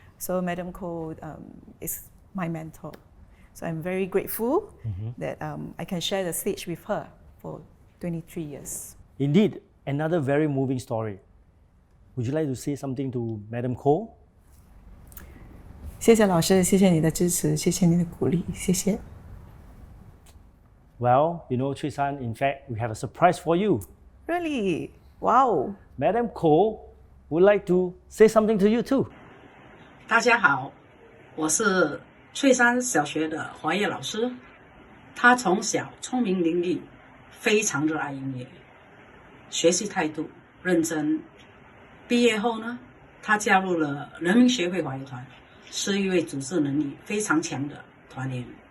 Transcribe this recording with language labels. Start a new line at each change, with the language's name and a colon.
English: So Madam Ko is my mentor. So I'm very grateful that I can share the stage with her for 23 years. Indeed, another very moving story. Would you like to say something to Madam Ko?
Chinese: 谢谢老师，谢谢你的支持，谢谢你的鼓励，谢谢。
English: Well, you know, Chui-san, in fact, we have a surprise for you. Really? Wow. Madam Ko would like to say something to you too.
Chinese: 大家好，我是翠山小学的华乐老师。他从小聪明伶俐，非常热爱音乐，学习态度认真。毕业后呢，他加入了人民协会华乐团，是一位组织能力非常强的团员。